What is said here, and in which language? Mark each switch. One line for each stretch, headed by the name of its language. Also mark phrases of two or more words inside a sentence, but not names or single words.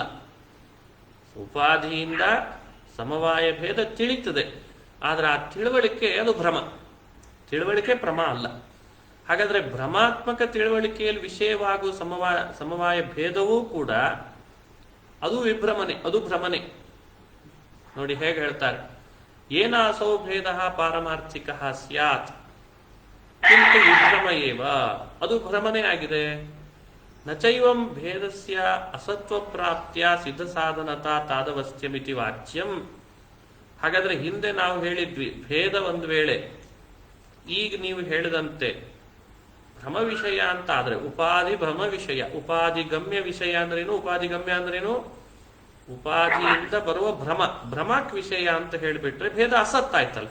Kannada: ಉಪಾಧಿಯಿಂದ ಸಮವಾಯ ಭೇದ ತಿಳಿತದೆ, ಆದ್ರೆ ಆ ತಿಳುವಳಿಕೆ ಅದು ಭ್ರಮ, ತಿಳುವಳಿಕೆ ಪ್ರಮ ಅಲ್ಲ. ಹಾಗಾದ್ರೆ ಭ್ರಮಾತ್ಮಕ ತಿಳುವಳಿಕೆಯಲ್ಲಿ ವಿಷಯವಾಗುವ ಸಮವಾಯ ಭೇದವೂ ಕೂಡ ಅದು ವಿಭ್ರಮನೆ, ಅದು ಭ್ರಮನೆ. ನೋಡಿ ಹೇಗೆ ಹೇಳ್ತಾರೆ,
Sanskrit: ಏನ ಅಸೌ ಭೇದ ಪಾರಮಾರ್ಥಿಕ ಸ್ಯಾತ್ ಕಿಂತು ವಿಭ್ರಮ ಏವ,
Kannada: ಅದು ಭ್ರಮನೆ ಆಗಿದೆ.
Sanskrit: ನಚೈವಂ ಭೇದಸ್ಯ ಅಸತ್ವ ಪ್ರಾಪ್ತಿಯ ಸಿದ್ಧ ಸಾಧನತಾ ತಾದವಸ್ತ್ಯಮಿತಿ ವಾಚ್ಯಂ.
Kannada: ಹಾಗಾದ್ರೆ ಹಿಂದೆ ನಾವು ಹೇಳಿದ್ವಿ, ಭೇದ ಒಂದು ವೇಳೆ ಈಗ ನೀವು ಹೇಳಿದಂತೆ ಭ್ರಮ ವಿಷಯ ಅಂತ ಆದ್ರೆ ಉಪಾಧಿ ಭ್ರಮ ವಿಷಯ, ಉಪಾಧಿ ಗಮ್ಯ ವಿಷಯ ಅಂದ್ರೇನು, ಉಪಾಧಿ ಗಮ್ಯ ಅಂದ್ರೇನು, ಉಪಾಧಿಯಿಂದ ಬರುವ ಭ್ರಮ, ಭ್ರಮಕ್ ವಿಷಯ ಅಂತ ಹೇಳಿಬಿಟ್ರೆ ಭೇದ ಅಸತ್ತಾಯ್ತಲ್ಲ.